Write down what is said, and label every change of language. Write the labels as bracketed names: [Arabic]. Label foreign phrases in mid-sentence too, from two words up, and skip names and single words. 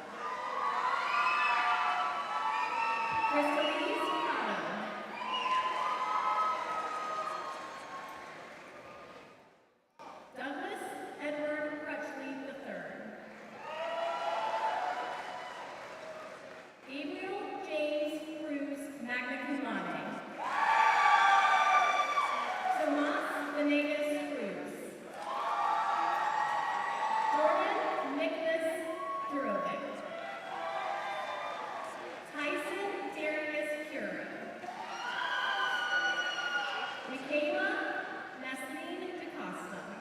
[English] Crystalise Cotto. Douglas Edward Crutchley III. Gabriel James Cruz, magna cum laude. Tomas Venegas Cruz. Jordan Nicholas Durovic. Tyson Darius Curie. Michaela Nasleen DaCosta.